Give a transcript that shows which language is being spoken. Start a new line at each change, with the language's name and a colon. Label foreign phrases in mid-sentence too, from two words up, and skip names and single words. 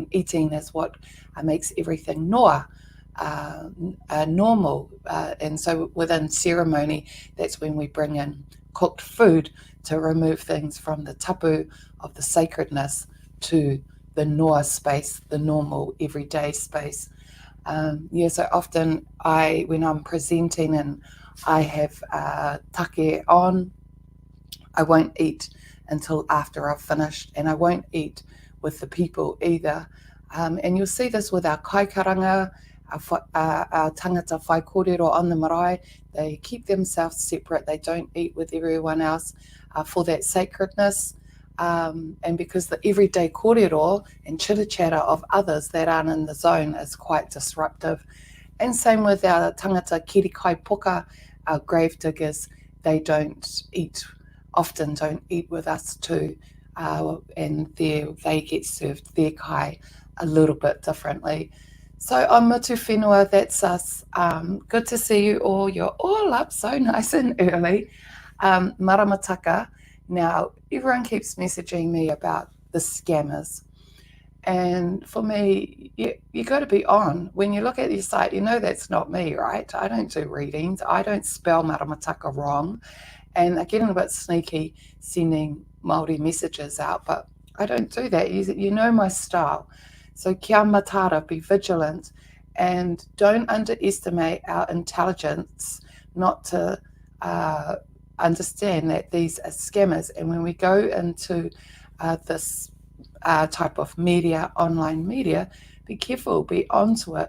English: Eating is what makes everything noa, normal, and so within ceremony, that's when we bring in cooked food to remove things from the tapu of the sacredness to the noa space, the normal everyday space. So often when I'm presenting and I have take on, I won't eat until after I've finished, and I won't eat with the people either. And you'll see this with our kaikaranga, our
Māori: tangata whai kōrero
English: on the marae. They keep themselves separate. They don't eat with everyone else for that sacredness. And because the everyday kōrero and chitter-chatter of others that aren't in the zone is quite disruptive. And same with our
Māori: tangata kiri kai poka,
English: our grave diggers. They often don't eat with us too. And they get served their kai a little bit differently. So on Mutuwhenua, that's us. Good to see you all. You're all up so nice and early. Maramataka. Now, everyone keeps messaging me about the scammers. And for me, you got to be on. When you look at your site, you know that's not me, right? I don't do readings. I don't spell maramataka wrong. And they're getting a bit sneaky sending Māori messages out, but I don't do that. You know my style.
Māori: So kia matara,
English: be vigilant, and don't underestimate our intelligence not to understand that these are scammers. And when we go into this type of media, online media, be careful, be onto it.